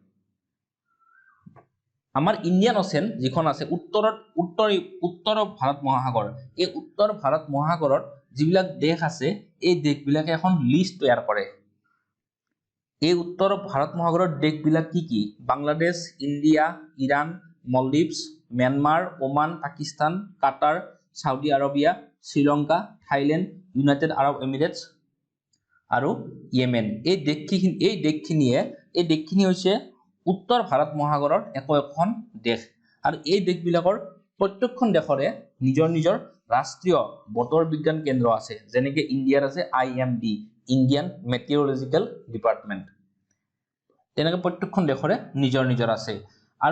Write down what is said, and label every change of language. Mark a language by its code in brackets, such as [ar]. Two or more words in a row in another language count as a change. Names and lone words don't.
[as] আমাৰ ইণ্ডিয়ান অ'চেন যিখন আছে উত্তৰ ভাৰত মহাসাগৰ এই উত্তৰ ভাৰত মহাসাগৰত যিবিলাক দেশ আছে এই দেশবিলাকে এখন লিষ্ট তৈয়াৰ কৰে এই উত্তৰ ভাৰত মহাসাগৰৰ দেশবিলাক কি বাংলাদেশ ইণ্ডিয়া ইৰাণ মলদ্বীপছ म्यांमार ओमान पाकिस्तान काटार सऊदी आरबिया श्रीलंका थाईलैंड यूनाइटेड आरब एमिरेट्स और येमेन এই দেশখিনি হৈছে উত্তৰ ভাৰত মহাসাগৰৰ এখন দেশ আৰু এই দেশবিলাকৰ প্ৰত্যেকখন দেশৰে নিজৰ ৰাষ্ট্ৰীয় বতৰ বিজ্ঞান কেন্দ্ৰ আছে যেনেকৈ ইণ্ডিয়াৰ আছে IMD ইণ্ডিয়ান মেটিঅৰলজিক্যাল ডিপাৰ্টমেন্ট তেনেকৈ প্ৰত্যেকখন দেশৰে নিজৰ আছে আৰু